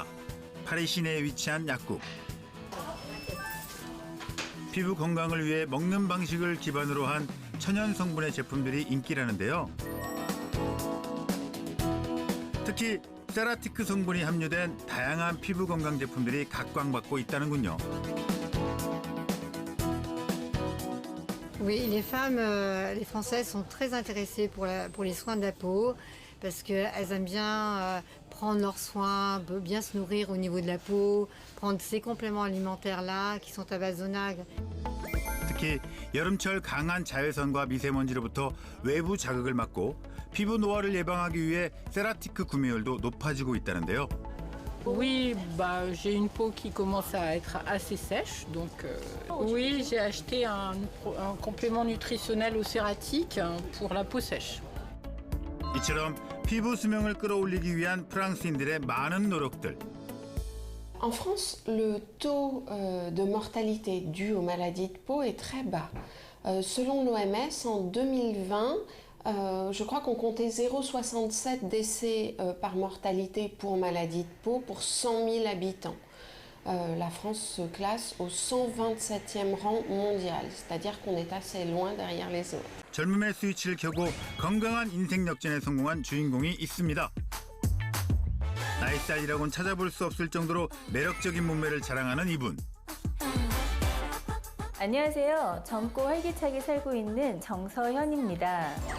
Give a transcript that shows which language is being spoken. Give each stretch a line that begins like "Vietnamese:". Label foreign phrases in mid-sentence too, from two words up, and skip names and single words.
Korean: 파리 시내에 위치한 약국. 피부 건강을 위해 먹는 방식을 기반으로 한 천연 성분의 제품들이 인기라는데요. 특히 세라티크 성분이 함유된 다양한 피부 건강 제품들이 각광받고 있다는군요.
French: Oui, les femmes, les Françaises sont très intéressées pour les soins de la peau parce qu'elles aiment bien prendre leurs soins, bien se nourrir au niveau de la peau, prendre ces compléments alimentaires-là qui sont à base d'onagre.
Korean: 특히 여름철 강한 자외선과 미세먼지로부터 외부 자극을 막고 피부 노화를 예방하기 위해 세라티크 구매율도 높아지고 있다는데요.
French: Oui, bah, j'ai une peau qui commence à être assez sèche, donc oui, j'ai acheté un complément nutritionnel au cératique pour la peau sèche.
Korean: 이처럼 피부 수명을 끌어올리기 위한 프랑스인들의 많은 노력들.
French: En France, le taux de mortalité dû aux maladies de peau est très bas. Selon l'OMS, en 2020, je crois qu'on comptait 0,67 décès par mortalité pour maladie de peau pour 100 000 habitants. La France se classe au 127e rang mondial, c'est-à-dire qu'on est assez loin derrière les autres.
Korean: 젊음의 스위치를 켜고 건강한 인생 역전에 성공한 주인공이 있습니다. 나이 살이라고는 찾아볼 수 없을 정도로 매력적인 몸매를 자랑하는 이분. 안녕하세요. 젊고 활기차게 살고 있는 정서현입니다.